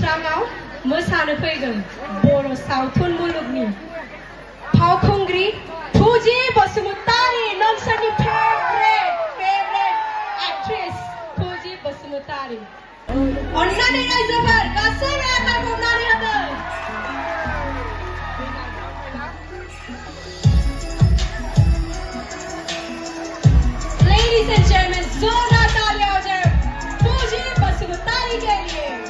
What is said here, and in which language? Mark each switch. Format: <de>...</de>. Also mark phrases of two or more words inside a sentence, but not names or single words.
<brx>गेजेराव मोसानो फैदों बर' सावथुन मुलुगनि फावखुंग्रि फुजि बसुमतारी नोंसोरनि फेभरेट एक्ट्रेस फुजि बसुमतारी अन्नानै रायजोफोर गासैबो आखाइ हमनानै होदो।</brx> <en>Ladies and gentlemen,</en> <hi>जोरदार तालियां हो जाए फुजि बसुमतारी के लिए।</hi>